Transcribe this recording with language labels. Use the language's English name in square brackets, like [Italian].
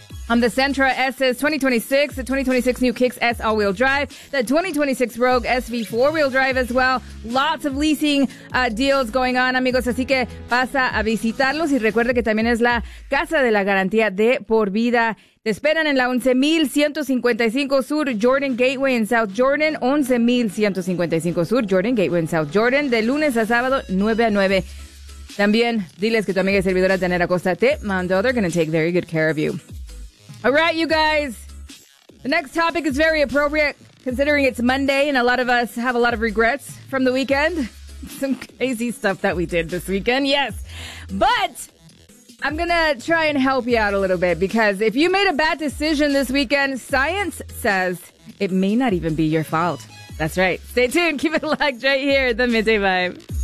[English] On the Sentra SS 2026, the 2026 new Kicks S all-wheel drive, the 2026 Rogue SV four-wheel drive as well. Lots of leasing deals going on, amigos. [Spanish] Así que pasa a visitarlos y recuerde que también es la casa de la garantía de por vida. Te esperan en la 11155 Sur Jordan Gateway en South Jordan. 11155 Sur Jordan Gateway en South Jordan. De lunes a sábado, 9 a 9. También diles que tu amiga y servidora Danera Costa te mandó. [English] They're going to take very good care of you. All right, you guys, the next topic is very appropriate considering it's Monday and a lot of us have a lot of regrets from the weekend. Some crazy stuff that we did this weekend, yes. But I'm going to try and help you out a little bit because if you made a bad decision this weekend, science says it may not even be your fault. That's right. Stay tuned. Keep it locked right here. The Midday Vibe.